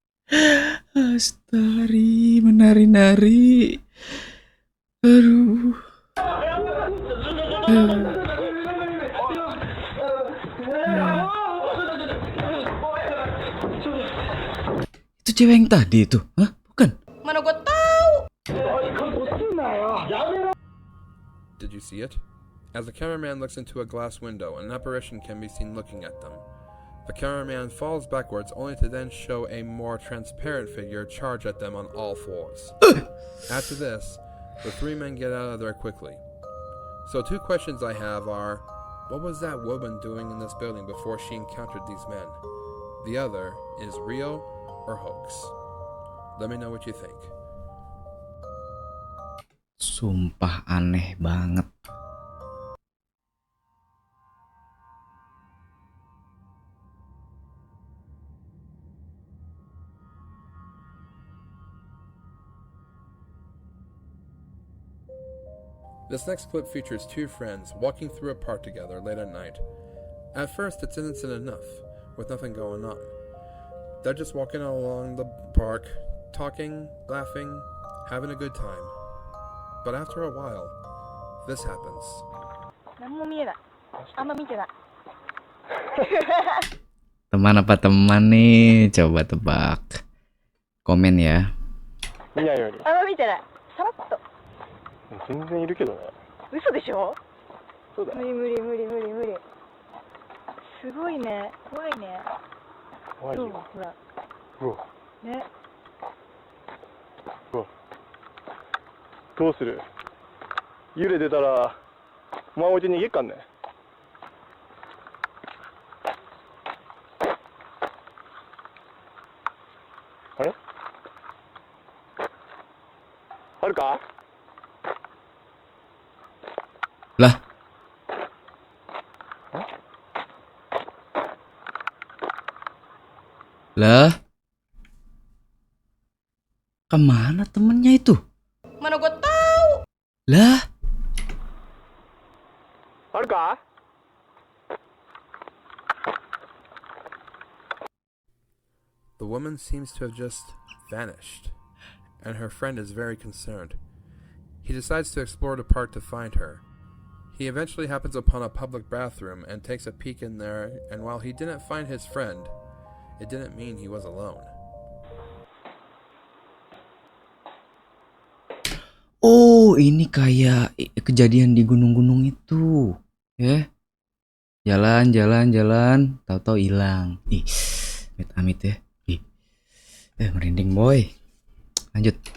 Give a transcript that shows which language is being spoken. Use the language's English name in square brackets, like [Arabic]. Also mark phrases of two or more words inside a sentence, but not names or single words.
[Indonesian] Astari menari-nari. Aduh. Itu cewek yang tadi itu, hah? Bukan? Mana gue tahu. [English] Did you see it? As the cameraman looks into a glass window, an apparition can be seen looking at them. The cameraman falls backwards only to then show a more transparent figure charge at them on all fours. After this, the three men get out of there quickly. So two questions I have are, what was that woman doing in this building before she encountered these men? The other is real or hoax? Let me know what you think. [Indonesian] Sumpah aneh banget. [English] This next clip features two friends walking through a park together late at night. At first, it's innocent enough, with nothing going on. They're just walking along the park, talking, laughing, having a good time. But after a while, this happens. [Japanese] 何も見えない。あんま見てない。 [Indonesian] Teman apa teman nih? Coba tebak. Komen ya. [Japanese] あんま見てない。さらっと。全然いるけどね。嘘でしょ。そうだよ。無理無理無理無理無理。すごいね。怖いね。どう怖いよ。ほら。うわ。ね。うわ。どうする？幽霊出たらお前置いて逃げっかんね。あれ？あるか？ [Indonesian] Lah. Lah. Kemana temennya itu? Mana gue tahu. Lah. [Japanese] あるか？ [English] The woman seems to have just vanished, and her friend is very concerned. He decides to explore the park to find her. He eventually happens upon a public bathroom and takes a peek in there, and while he didn't find his friend, it didn't mean he was alone. [Indonesian] Oh, ini kayak kejadian di gunung-gunung itu. Ya. Jalan. Tahu-tahu hilang. Ih, amit-amit ya. Ih. Merinding boy. Lanjut.